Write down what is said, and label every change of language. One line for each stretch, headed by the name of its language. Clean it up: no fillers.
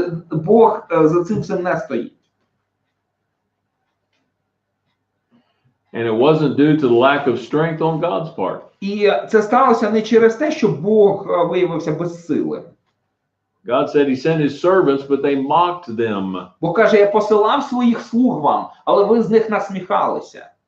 Ukrainian: Бог за цим всім не стоїть.
English: And it wasn't due to the lack of strength on God's part.
Ukrainian: І це сталося не через те, що Бог виявився безсилим.
English: God said he sent his servants, but they mocked them.
Ukrainian: Бог каже, я посилав своїх слуг вам, але ви з них насміхалися.